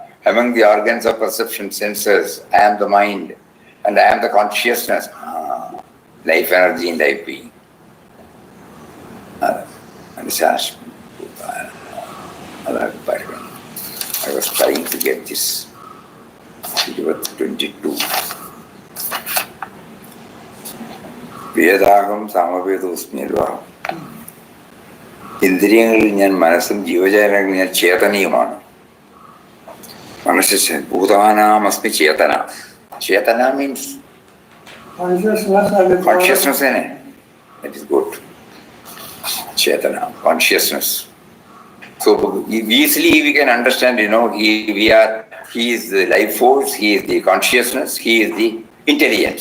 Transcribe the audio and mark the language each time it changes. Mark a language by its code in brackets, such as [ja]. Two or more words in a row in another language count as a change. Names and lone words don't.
[en] Among the organs of perception, senses, I am the mind. And I am the consciousness, life energy and life being. I was trying to get this. It was 22. [sa] वेदाहं सामवेदोस्मि alva. [ml] ഇന്ദ്രിയങ്ങളിൽ ഞാൻ മനസ്സും ജീവജാലങ്ങളിൽ ഞാൻ ചേതനയുമാണ്. [sa] मनस्स् भूतानामस्मि चेतना. [en] ചേതന means consciousness. That is good. Chetana, consciousness. So easily we can understand, you know, he is the life force, he is the consciousness, he is the intelligence.